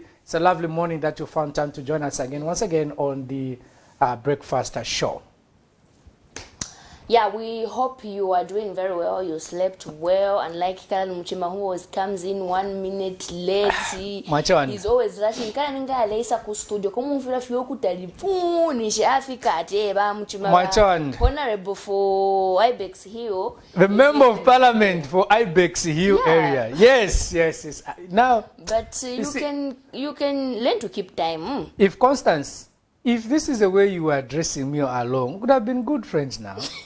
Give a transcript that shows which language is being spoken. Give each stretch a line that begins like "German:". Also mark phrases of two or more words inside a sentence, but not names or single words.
English: It's a lovely morning that you found time to join us again, once again, on the breakfast show. Yeah, we hope you are doing very well. You slept well. And like Karan Muchima, who always comes in 1 minute late. He's always rushing.
Bemba: Karan nga alesa ku studio. Komu mfira fiyo kutalifuni.
English: She Africa ateba Muchima. Honorable for Ibex Hill. The member of parliament for Ibex Hill area. Yes. Now, but you can learn to keep time. If Constance, if this is the way you are addressing me along, we could have been good friends now.